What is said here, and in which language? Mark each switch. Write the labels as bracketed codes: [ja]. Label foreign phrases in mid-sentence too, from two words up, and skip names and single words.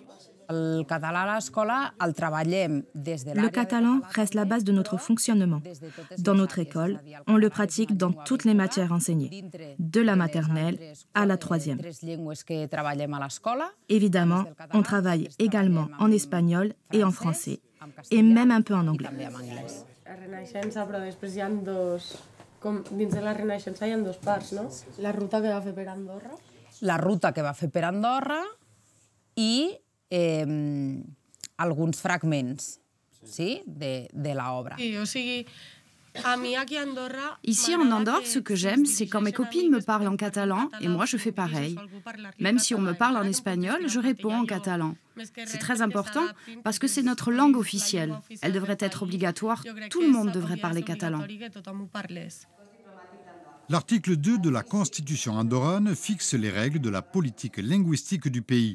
[fr] Le catalan reste la base de notre fonctionnement. Dans notre école, on le pratique dans toutes les matières enseignées, de la maternelle à la troisième. Évidemment, on travaille également en espagnol et en français, et même un peu en anglais. [ca] Dins de la Renaixença hi ha 2 parts, no? La ruta que va fer per Andorra. La ruta que va fer per Andorra i alguns fragments, sí, de l'obra. Sí, o sigui, a mi aquí a Andorra... [fr] Ici en Andorre, ce que j'aime, c'est quand mes copines me parlent en catalan et moi je fais pareil. Même si on me parle en espagnol, je réponds en catalan. C'est très important parce que c'est notre langue officielle. Elle devrait être obligatoire. Tout le monde devrait parler catalan. L'article 2 de la Constitution andorrane fixe les règles de la politique linguistique du pays.